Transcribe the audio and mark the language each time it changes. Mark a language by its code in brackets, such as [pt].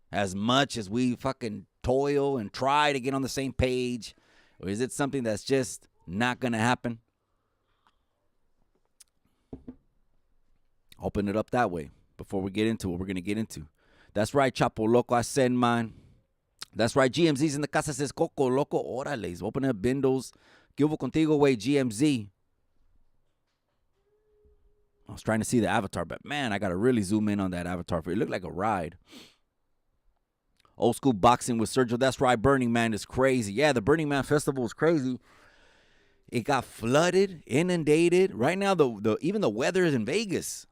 [en] As much as we fucking toil and try to get on the same page, or is it something that's just not going to happen? Open it up that way before we get into what we're going to get into. That's right, Chapo Loco, I said mine. That's right, GMZ's in the casa, says Coco Loco, órale, open up bindles. [es] ¿Qué hubo contigo, güey, GMZ? [en] I was trying to see the avatar, but man, I got to really zoom in on that avatar. It looked like a ride. Old school boxing with Sergio. That's right, Burning Man is crazy. Yeah, the Burning Man Festival is crazy. It got flooded, inundated. Right now, even the weather is in Vegas.